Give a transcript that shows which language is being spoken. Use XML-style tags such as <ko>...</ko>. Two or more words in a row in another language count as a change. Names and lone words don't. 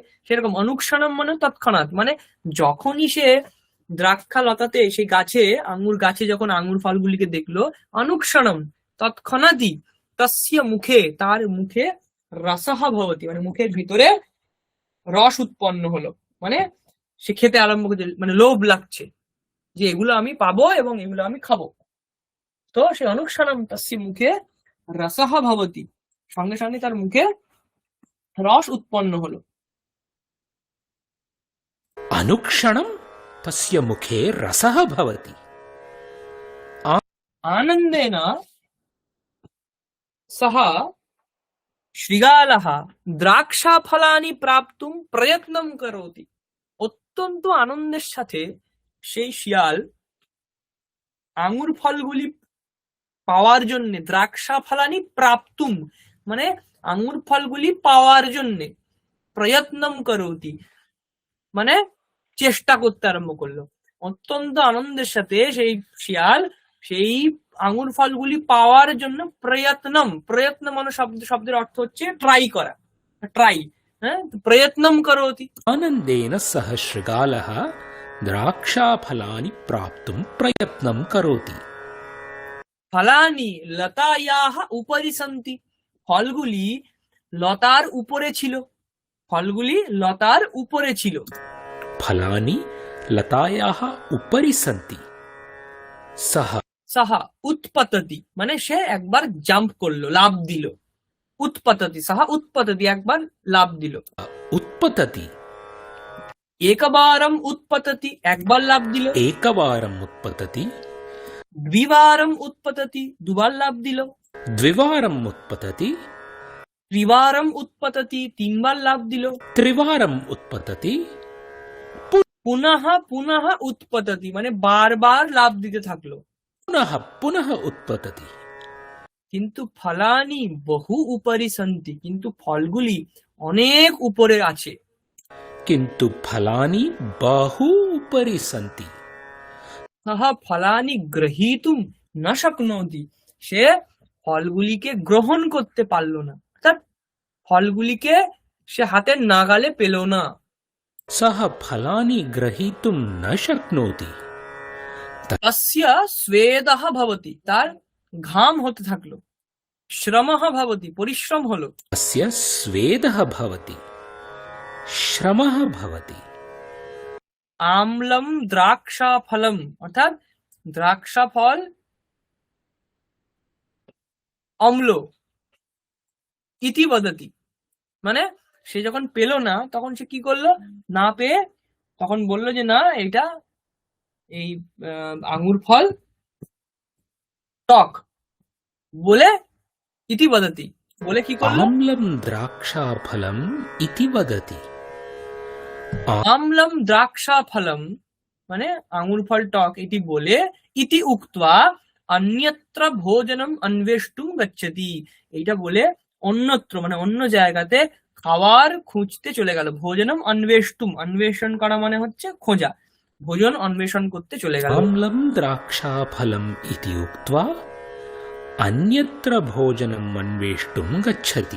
<bn>সেরকম অনুক্ষণম মানে তৎক্ষণাৎ, মানে যখনই সে দ্রাক্ষা লতাতে সেই আঙ্গুর গাছে যখন আঙ্গুর ফলগুলিকে দেখলো, অনুক্ষণম তৎক্ষণাৎই</bn> <sa>तस्य मुखे</sa> <bn>তার মুখে</bn> <sa>रसः भवति</sa> <bn>মানে মুখের ভিতরে রস উৎপন্ন হলো। মানে সে খেতে আরম্ভ করছে, মানে লোভ লাগছে যে এগুলো আমি পাবো এবং এগুলো আমি খাবো। তো সে</bn> <sa>अनुक्षणम् तस्य मुखे रसः भवति</sa> <bn>সঙ্গে সঙ্গে তার মুখে রস উৎপন্ন হলো।</bn> <sa>अनुक्षणं तस्य मुखे रसः भवति आनन्देन सह शृगालः द्राक्षाफलानि प्राप्तुम् प्रयत्नम् करोति।</sa> <bn>অত্যন্ত আনন্দের সাথে সেই শিয়াল আঙ্গুর ফলগুলি পাওয়ার জন্য,</bn> <sa>द्राक्षाफलानि प्राप्तुम्</sa> <bn>মানে আঙ্গুর ফলগুলি পাওয়ার জন্য,</bn> <sa>प्रयत्नम् करोति</sa> <bn>মানে চেষ্টা করতে আরম্ভ করলো। অত্যন্ত আনন্দের সাথে সেই শিয়াল সেই আঙ্গুর ফলগুলি পাওয়ার জন্য প্রয়ত্ন মানে শব্দের অর্থ হচ্ছে ট্রাই করা, হ্যাঁ,</bn> <sa>प्रयत्नम् करोति। आनन्देन सह शृगालः द्राक्षाफलानि प्राप्तुं प्रयत्नं करोति फलानि लतायाः उपरि सन्ति।</sa> <bn>ফলগুলি লতার উপরে ছিল।</bn> <sa>फलानि लतायाः उपरि सन्ति सः सः उत्पतति</sa> <bn>মানে সে একবার জাম্প করলো, লাফ দিল।</bn> <sa>उत्पतति सः उत्पतति</sa> <bn>একবার লাফ দিল।</bn> <sa>उत्पतति एकवारम् उत्पतति</sa> <bn>একবার লাফ দিল।</bn> <sa>एकवारम् उत्पतति द्विवारम् उत्पतति</sa> <bn>দুবার লাফ দিল।</bn> <sa>द्विवारम् उत्पतति त्रिवारम् उत्पतति</sa> <bn>তিনবার লাফ দিল।</bn> <sa>त्रिवारम् उत्पतति पुनः पुनः उत्पतति</sa> <bn>মানে বারবার লাফ দিতে থাকলো।</bn> <sa>पुनः पुनः उत्पतति किन्तु फलानि बहु उपरि सन्ति</sa> <bn>কিন্তু ফলগুলি অনেক উপরে আছে।</bn> <sa>किन्तु फलानि बहु उपरि सन्ति सः फलानि ग्रहीतुम् न शक्नोति</sa> <bn>সে ফলগুলিকে গ্রহণ করতে পারলো না, অর্থাৎ ফলগুলিকে সে হাতের নাগালে পেল না।</bn> <sa>सः फलानि ग्रहीतुं न शक्नोति तस्य स्वेदः भवति</sa> <bn>তার ঘাম হতে থাকলো।</bn> <sa>श्रमः भवति</sa> <bn>পরিশ্রম হলো।</bn> <sa>तस्य स्वेदः भवति श्रमः भवति आम्लम् द्राक्षा फलम्,</sa> <bn>অর্থাৎ দ্রাক্ষা ফল অম্ল,</bn> <sa>इति वदति,</sa> <bn>মানে সে যখন পেল না তখন সে কি করলো, না পেয়ে তখন বললো যে না এটা এই আঙ্গুর ফল টক, বলে</bn> <sa>इति वदति,</sa> <bn>বলে কি করলো,</bn> <sa>आम्लं द्राक्षाफलम् इति वदति आम्लम् द्राक्षा फलम्,</sa> <bn>মানে আঙ্গুর ফল টক, এটি বলে</bn> <sa>इति उक्त्वा अन्यत्र भोजनम् अन्वेष्टुम् गच्छति,</sa> <bn>এইটা বলে অন্যত্র মানে অন্য জায়গাতে খাবার খুঁজতে চলে গেল।</bn> <sa>भोजनम् अन्वेष्टुम्,</sa> <bn>অন্বেষণ করা মানে হচ্ছে খোঁজা, ভোজন অন্বেষণ করতে চলে গেল।</bn> <sa>आम्लं द्राक्षाफलम् इति उक्त्वा अन्यत्र भोजनम् अन्वेष्टुं गच्छति</sa>